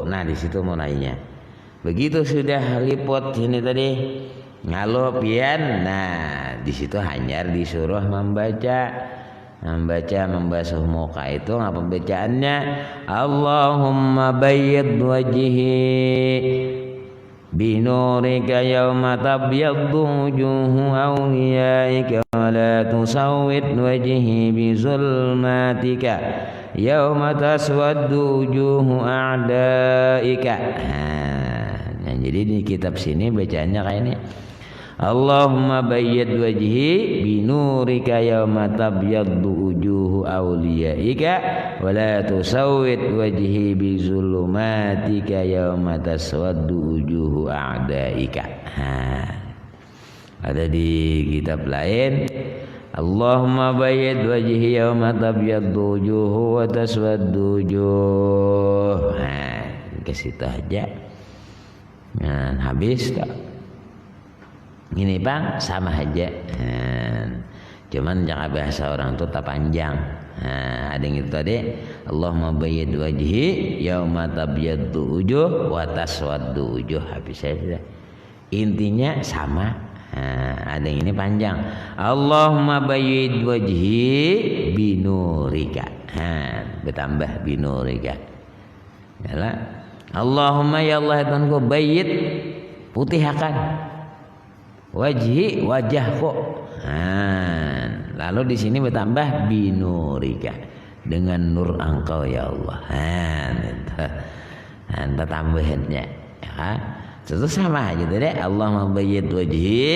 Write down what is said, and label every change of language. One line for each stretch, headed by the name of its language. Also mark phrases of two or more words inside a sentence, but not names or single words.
Indonesian: Nah, di situ mulainya.
Banjar: Begitu sudah liput ini tadi ngalo pian.
Indonesian: Nah, di situ hanyar disuruh membasuh muka. Itu apa bacaannya?
Arabic: اللهم بيض وجهي بنورك يوم تبيض وجوه أوليائك ولا تسود وجهي بظلمتك يوم تسود وجوه أعدائك.
Indonesian: Nah, jadi di kitab sini bacaannya kayak ini.
Arabic: اللهم بيض وجهي بنورك يوم تبيض وجوه أوليائك ولا تسود وجهي بظلماتك يوم تسود وجوه أعدائك.
Indonesian: Ada di kitab lain,
Arabic: اللهم بيض وجهي يوم تبيض وجوه وتسود وجوه.
Indonesian: Ke situ aja. Nah, habis tak? Ini Bang, sama aja. Cuman jangan bahasa orang tuh tak panjang. Ada yang itu tadi,
Arabic: اللهم بيض وجهي يوم تبيض وجوه وتسود وجوه.
Indonesian: Habis saja. Intinya sama. Ada yang ini panjang.
Arabic: اللهم بيض وجهي بنورك.
Indonesian: Bertambah binurika. Yalah. Allahumma ya Allah Tuhanku, bayyid putihkan wajhi wajahku. Lalu di sini bertambah binurika, dengan nur Engkau ya Allah. Anda tambahannya ya. Itu sama aja deh.
Arabic: اللهم بيض وجهي.